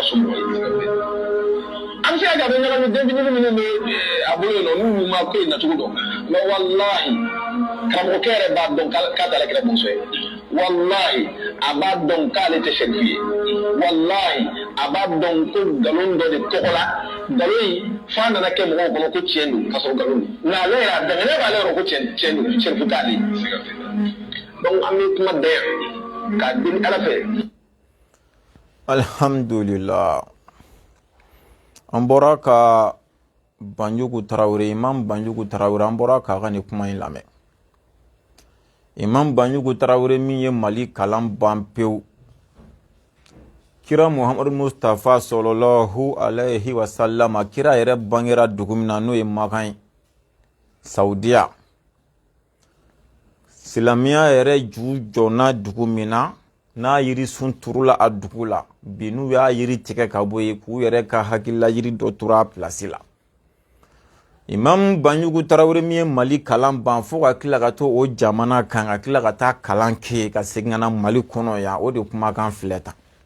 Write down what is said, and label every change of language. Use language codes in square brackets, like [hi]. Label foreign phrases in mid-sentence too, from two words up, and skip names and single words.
[bm] sɔmɔgɔ ye an bɛ se ka bɛ ɲagami denmisɛnnin minnu bɛ a bolo yen nɔ n'u ma ko in nacogo dɔn mais wallahi karamɔgɔkɛ yɛrɛ b'a dɔn k'a tɛ Ala kira muso ye wallahi a b'a dɔn k'ale tɛ sɛrifu ye wallahi a b'a dɔn ko nkalon dɔ de tɔgɔ la nkalon in f'a nana kɛ mɔgɔw kɔnɔ ko tiɲɛ don ka sɔrɔ nkalon don nka ale yɛrɛ a dɛmɛ b'ale yɔrɔ ko tiɲɛ don sɛrifu t'ale donc an bɛ kuma da yan k'a deli Ala fɛ. Alhamdulillah an bɔra ka Banjugu Tarawele Imam Banjugu Tarawele an bɔra k'a ka nin kuma in lamɛn Imam Banjugu Tarawele min ye Mali kalan ban pewu kira Muhammadu Mustafa [ar] صلى الله عليه وسلم [bm] kira yɛrɛ bangera dugu min na n'o ye Makan ye Saudiya silamɛya yɛrɛ ju jɔna dugu min na n'a yiri sun turula a dugu la bi n'u y'a yiri tigɛ ka bɔ yen k'u yɛrɛ ka hakilila yiri dɔ tura a place la Imam Banjugu Tarawele min ye Mali kalan ban fo ka tila ka to o jamana kan ka tila ka taa kalan kɛ ka segin ka na Mali kɔnɔ yan o de kumakan filɛ tan